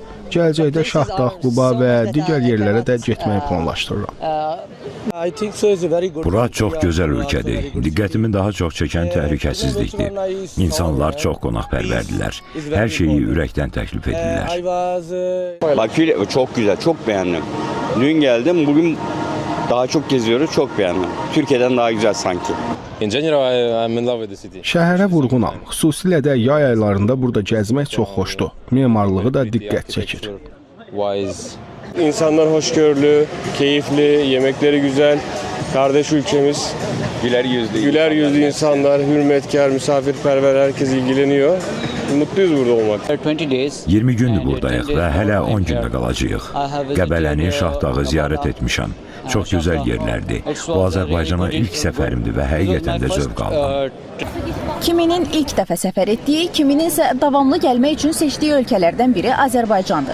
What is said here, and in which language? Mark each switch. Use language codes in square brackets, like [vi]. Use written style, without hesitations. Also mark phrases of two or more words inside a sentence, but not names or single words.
[az] Gələcəkdə Şahdağ, Quba və digər yerlərə də getməyi planlaşdırıram. Bura çox gözəl ölkədir. Diqqətimi daha çox çəkən təhlükəsizlikdir. İnsanlar çox qonaqpərvərdirlər. Hər şeyi ürəkdən təklif edirlər. [tr] Bakü çok güzel, çok beğendim. Dün geldim, bugün daha çok geziyoruz, çok beğendim. Türkiye'den daha güzel sanki. [az] Şəhərə vurğunam. Xüsusilə də yay aylarında burada gəzmək çox xoşdur. Memarlığı da diqqət çəkir. [tr] İnsanlar hoşgörülü, keyifli, yemekleri güzel. Kardeş ülkemiz. Güler yüzlü insanlar, hürmetkar, misafirperver, herkes ilgileniyor. Mutluyuz burada olmak. [az] 20 gündür buradayıq və hələ 10 gündə qalacağıq. Qəbələni, Şahdağı ziyarət etmişəm. Çox gözəl yerlərdir. Bu Azərbaycana ilk səfərimdir və həqiqətən də zövq aldım. Kiminin ilk dəfə səfər etdiyi, kiminin isə davamlı gəlmək üçün seçdiyi ölkələrdən biri Azərbaycandır.